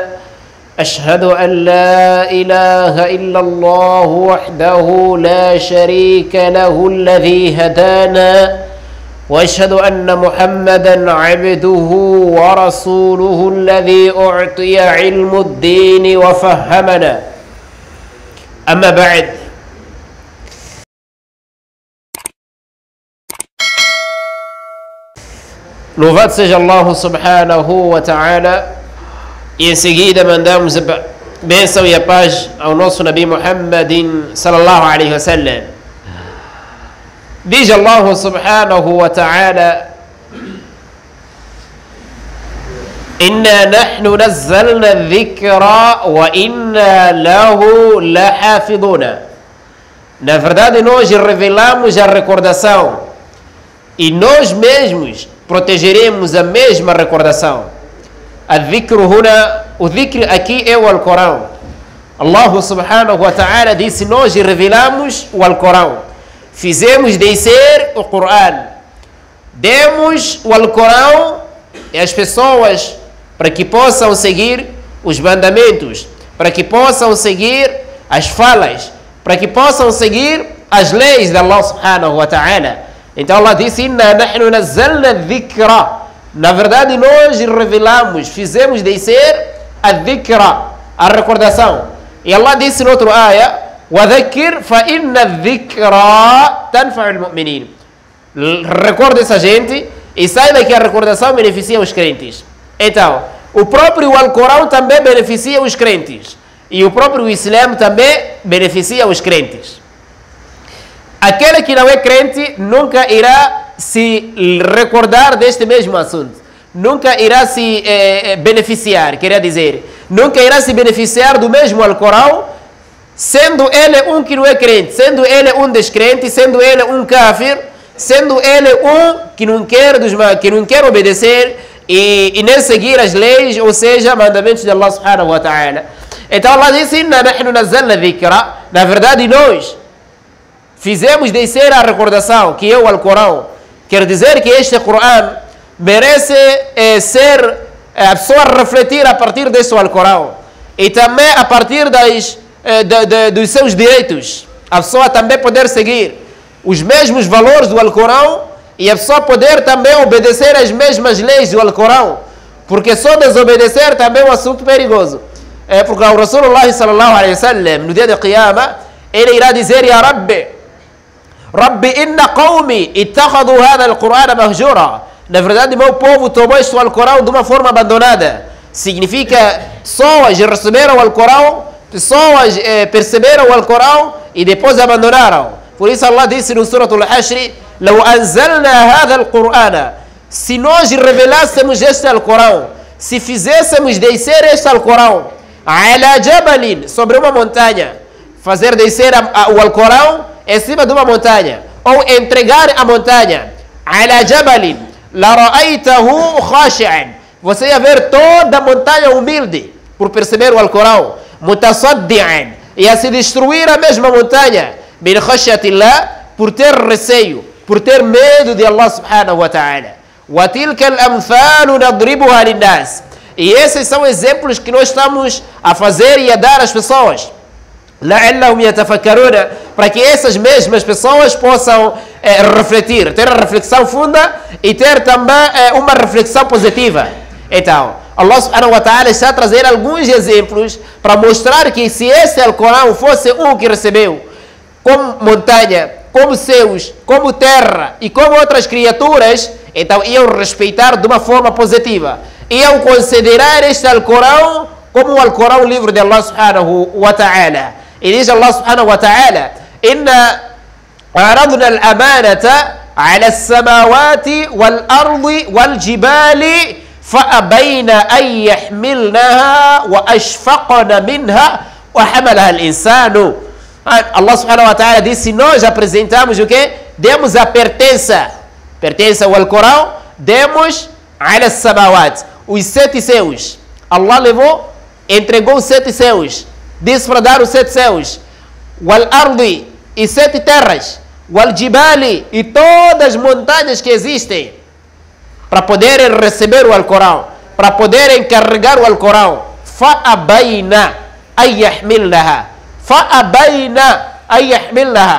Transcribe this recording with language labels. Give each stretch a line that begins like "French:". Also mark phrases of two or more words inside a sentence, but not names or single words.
Arabic: أشهد أن لا إله إلا الله وحده لا شريك له الذي هدانا، وأشهد أن محمدا عبده ورسوله الذي أعطي علم الدين وفهمنا. أما بعد،
Portuguese: louvado seja Allah
Arabic: سبحانه وتعالى.
Portuguese: E em seguida mandamos a bênção e a paz ao nosso
Arabic: نبي محمد صلى الله عليه وسلم. Diz الله سبحانه وتعالى: إنا نحن نزلنا الذكر وإنا له لحافظون.
Portuguese: Na verdade, nós revelamos a recordação e nós mesmos protegeremos a mesma recordação. O dhikr aqui é o Alcorão.
Arabic: الله سبحانه وتعالى
Portuguese: disse: nós revelamos o Alcorão, fizemos descer o Corão, demos o Alcorão às pessoas para que possam seguir os mandamentos, para que possam seguir as falas, para que possam seguir as leis de
Arabic: الله سبحانه وتعالى.
Portuguese: Então Allah disse:
Arabic: إنا نحن نزلنا الذكر.
Portuguese: Na verdade, nós revelamos, fizemos descer a dhikra, a recordação. E Allah disse no outro ayah:
Arabic: وَذَكِّرْ فَإِنَّ الذِّكْرَى تَنْفَعُ الْمُؤْمِنِينَ.
Portuguese: Recorda essa gente e saiba que a recordação beneficia os crentes. Então, o próprio Alcorão também beneficia os crentes. E o próprio Islã também beneficia os crentes. Aquele que não é crente nunca irá se recordar deste mesmo assunto, nunca irá se beneficiar, queria dizer, nunca irá se beneficiar do mesmo Alcorão, sendo ele um que não é crente, sendo ele um descrente, sendo ele um kafir, sendo ele um que não quer obedecer e nem seguir as leis, ou seja, mandamentos de
Arabic: الله سبحانه وتعالى.
Portuguese: Então Allah disse:
Arabic: إنا نحن نزلنا الذكر.
Portuguese: Na verdade, nós fizemos descer a recordação, que é o Alcorão. Quer dizer que este Corão merece ser a pessoa refletir a partir deste Alcorão e também a partir dos seus direitos. A pessoa também poder seguir os mesmos valores do Alcorão e a pessoa poder também obedecer as mesmas leis do Alcorão, porque só desobedecer também é um assunto perigoso. Porque o
Arabic: رسول الله صلى الله عليه وسلم,
Portuguese: no dia de Qiyamah, ele irá dizer:
Arabic: يا رب رب إن قومي اتخذوا هذا القرآن مهجورا.
Portuguese: Na verdade, meu povo tomou este Alcorão de uma forma abandonada. Significa, pessoas receberam o Alcorão, pessoas perceberam o Alcorão e depois abandonaram. Por isso Allah disse no Surah Al-Hashr:
Arabic: لو أنزلنا هذا القرآن.
Portuguese: Se nós revelássemos este Alcorão, se fizéssemos descer este Alcorão
Arabic: على جبل,
Portuguese: sobre uma montanha, fazer descer o Alcorão em cima de uma montanha, ou entregar a montanha,
Arabic: على جبل لرأيته خاشعا.
Portuguese: Você ia ver toda a montanha humilde por perceber o Alcorão, mutasaddi'an, ia se destruir a mesma montanha,
Arabic: من خشية الله,
Portuguese: por ter receio, por ter medo de
Arabic: الله سبحانه وتعالى. وتلك الأمثال نضربها للناس.
Portuguese: E esses são exemplos que nós estamos a fazer e a dar às pessoas,
Arabic: لعلهم يتفكرون,
Portuguese: para que essas mesmas pessoas possam refletir, ter a reflexão funda e ter também uma reflexão positiva. Então,
Arabic: الله سبحانه وتعالى
Portuguese: está a trazer alguns exemplos para mostrar que se esse Alcorão fosse um que recebeu, como montanha, como céus, como terra e como outras criaturas, então iam respeitar de uma forma positiva, iam considerar este Alcorão como o Alcorão, livro de
Arabic: الله سبحانه وتعالى.
Portuguese: E diz
Arabic: الله سبحانه وتعالى إنا عرضنا الأمانة على السماوات والأرض والجبال فأبين أن يحملنها وأشفقن منها وحملها الإنسان. الله سبحانه وتعالى
Portuguese: disse: nós apresentamos o quê? Demos a pertença pertence ao Alcorão. Demos
Arabic: على سماوات,
Portuguese: os 7 céus. Allah levou, entregou os 7 céus. Disse para dar os 7 céus.
Arabic: والأرض,
Portuguese: e 7 terras.
Arabic: والجبال,
Portuguese: e todas as montanhas que existem, para poderem receber o Alcorão, para poderem carregar o Alcorão.
Arabic: فأبين أن يحملنها. فأبين أن يحملنها.